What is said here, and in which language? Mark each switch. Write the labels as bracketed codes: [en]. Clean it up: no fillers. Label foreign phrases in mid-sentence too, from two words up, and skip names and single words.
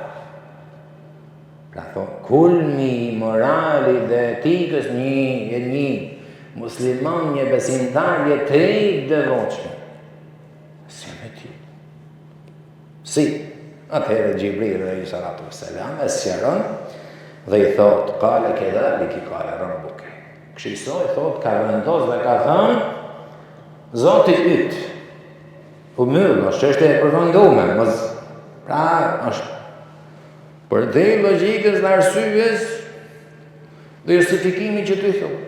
[sq] Pra thot, kulmi i morali dhe etikës një musliman, një besimtar, një të devotshëm. Si me ti. Si, atëherë Gjibril [ar] عليه السلام [sq] e sqaron dhe i thot, [ar] قال كذلك قال ربك. [sq] Kështu thot, ka vendos dhe ka thënë Zoti yt. Po mirë, është çështje e përfunduar, mos pra është për te logjikës dhe arsyes dhe justifikimi që ti thon.